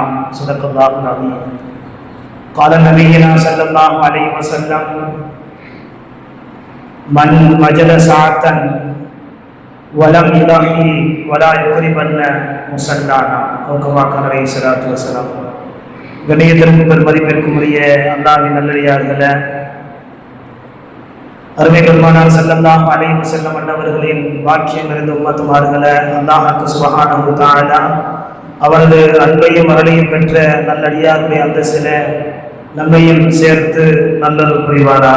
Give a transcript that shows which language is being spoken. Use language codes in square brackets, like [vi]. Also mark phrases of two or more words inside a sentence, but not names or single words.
[ar] صدق الله العظيم. قال نبينا صلى الله عليه وسلم: من وجد ساعة ولم يضحي ولا يقربن مصلانا. أو كما قال عليه الصلاة والسلام. [ta] கண்ணியத்திற்கும் பெருமதிப்பிற்கும் உரிய அல்லாஹ்வின் நல்லடியார்களே, அருமை பெருமானார் [ar] صلى الله عليه وسلم [ta] அன்னவர்களின் வாக்கியம் நிறைந்த உம்மத்துமார்களே, [ar] الله سبحانه وتعالى [ta] அவரது அன்பையும் அருளையும் பெற்ற நல்லடியார்களுடைய அந்தஸ்திலே நம்மையும் சேர்த்து நல்லருள் புரிவாராக.